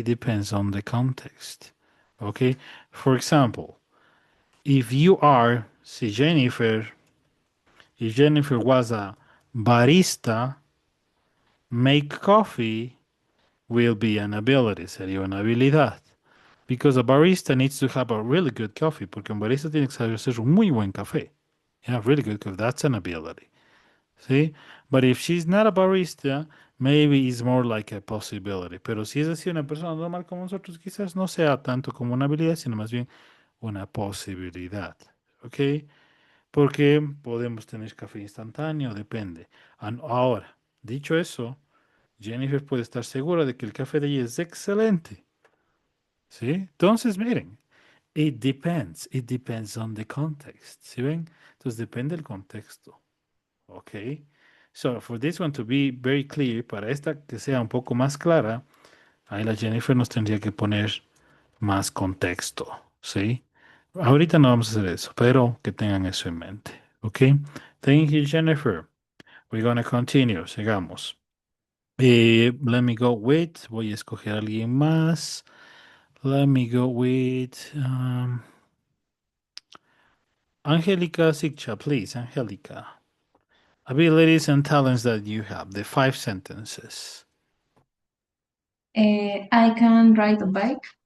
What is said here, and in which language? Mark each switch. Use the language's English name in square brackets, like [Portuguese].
[English] It depends on the context. Okay. For example, if you are, si Jennifer, if Jennifer was a barista, make coffee will be an ability, [Spanish] sería una habilidad. [English] Because a barista needs to have a really good coffee, [Spanish] porque un barista tiene que saber hacer un muy buen café. [English] Yeah, really good coffee. That's an ability. See? But if she's not a barista, maybe it's more like a possibility. [Spanish] Pero si es así una persona normal como nosotros, quizás no sea tanto como una habilidad, sino más bien una posibilidad. ¿Ok? Porque podemos tener café instantáneo, depende. Ahora, dicho eso, Jennifer puede estar segura de que el café de ella es excelente. ¿Sí? Entonces, miren, [English] it depends on the context. [Spanish] ¿Sí ven? Entonces depende del contexto. ¿Ok? [English] So, for this one to be very clear, [Spanish] para esta que sea un poco más clara, ahí la Jennifer nos tendría que poner más contexto. ¿Sí? Ahorita no vamos a hacer eso, pero que tengan eso en mente. [English] ¿Ok? Thank you, Jennifer. We're gonna continue. [Spanish] Sigamos. [English] Let me go with. [Spanish] Voy a escoger a alguien más. [English] Let me go with Angelica Sikcha, please. Angelica. Abilities and talents that you have. The 5 sentences. I can ride a bike.